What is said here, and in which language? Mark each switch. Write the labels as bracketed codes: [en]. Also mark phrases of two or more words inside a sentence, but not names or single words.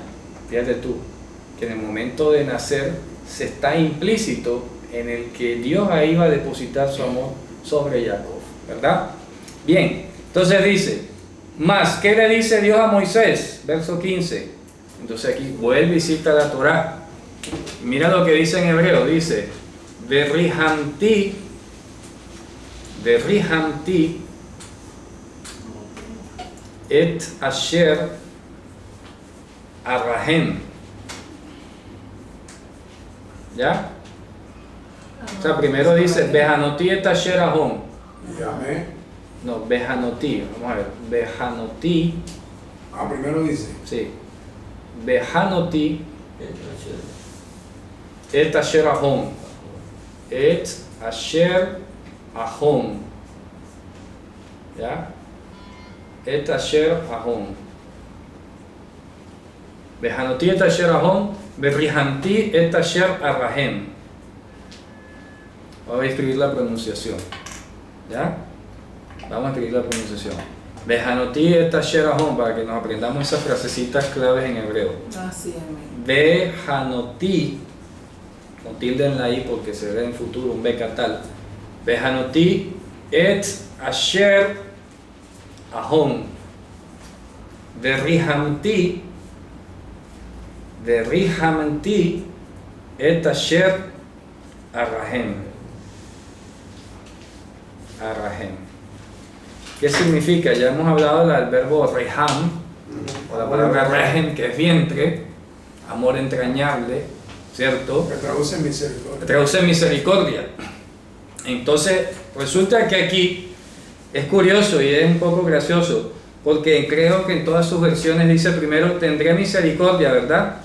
[es] Fíjate tú, que en el momento de nacer se está implícito en el que Dios ahí va a depositar su amor sobre Jacob, ¿verdad? Bien, entonces dice, más, ¿qué le dice Dios a Moisés? Verso 15. Entonces aquí vuelve y cita la Torá. Mira lo que dice en hebreo, dice, [he] וְרִחַמְתִּי אֶת אֲשֶׁר אֲרַחֵם. [es] ¿Ya? O sea, primero dice, [he] וְחַנֹּתִי אֶת אֲשֶׁר אָחֹן. [es] Amén. No, Bejanoti, vamos a ver, Bejanoti, Primero dice. sí, [he] וְחַנֹּתִי אֶת אֲשֶׁר אָחֹן. אֶת אֲשֶׁר אָחֹן. ¿Ya? אֶת אֲשֶׁר אָחֹן. וְחַנֹּתִי אֶת אֲשֶׁר אָחֹן, וְרִחַמְתִּי אֶת אֲשֶׁר אֲרַחֵם. [es] Vamos a escribir la pronunciación. ¿Ya? Vamos a escribir la pronunciación. [he] וְחַנֹּתִי אֶת אֲשֶׁר אָחֹן, [es] para que nos aprendamos esas frasecitas claves en hebreo. Así es. Bejanoti, con tilde en la i porque se ve en futuro un becatal. [he] וְחַנֹּתִי אֶת אֲשֶׁר אָחֹן. וְרִחַמְתִּי אֶת אֲשֶׁר אֲרַחֵם. [es] ¿Qué significa? Ya hemos hablado del verbo reham, o la palabra rehem, que es vientre, amor entrañable, ¿cierto? Que traduce misericordia. Traduce misericordia. Entonces, resulta que aquí es curioso y es un poco gracioso, porque creo que en todas sus versiones dice primero tendré misericordia, ¿verdad?